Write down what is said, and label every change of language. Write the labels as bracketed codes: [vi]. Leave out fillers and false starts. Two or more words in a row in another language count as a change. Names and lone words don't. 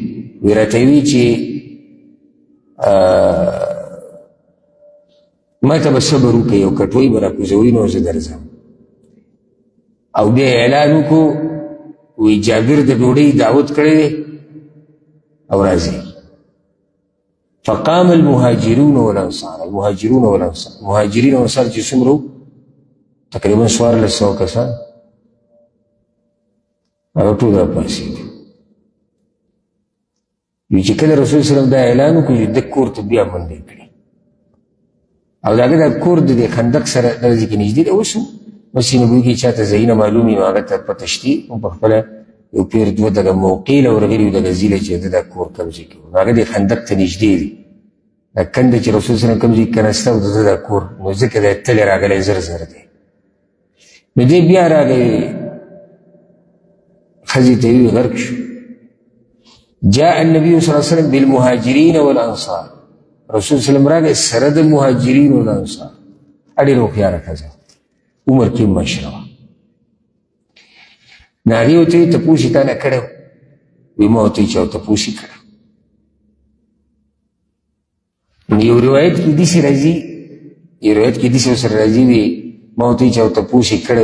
[ps] وایي راته وایي چې ما ته به صبر وکړئ او کټوۍ به راکوزوي نو زه درځم. او بیا اعلان وکړو، وایي جابر د ډوډۍ دعوت کړی دی او راځي. [ar] فقام المهاجرون والانصار، المهاجرون والانصار، [ps] مهاجرین او انصار چې څومره وو تقریبا 1400 کسان هغه ټول راپاڅېدل. وایي چې کله رسول وسلم دا اعلان وکړو چې ده کور ته بیا منډې کړې او د هغه دا کور د دې خندق سره دغه ځای کې نږدې دی. اوس مسجد نبوي کې چاته ځایونه معلوم وي نو هغه ته پته شتي، هم په خپله یو پیر دوه دغه موقع له ورغلي وو دغه ځي له چې ده دا کور کوم ځای کې وو، نو هغه د خندق ته نږدې دی. دا کنده چې رسول وسلم کوم ځای کې کېناسته او د ده دا کور، نو ځکه دی تلې راغلی زر زر دی. نو دی بیا راغی ښځې ته یې وویل غرق شو. [ar] جاء النبي صلی الله علیه وسلم بالمهاجرین والانصار، [ps] رسول وسلم راغی سره د [ar] مهاجرین والانصار. [ps] ډېره هوښیاره ښځه، عمر کې مشره وه. نو هغې ورته ویل تپوس یې تا نه کړی و؟ وایي ما ورته ویل چې او تپوس یې کړی. نو یو روایت کې داسې راځي، یو روایت کې داسې ورسره راځي، وایي ما ورته ویل چې او تپوس یې کړی.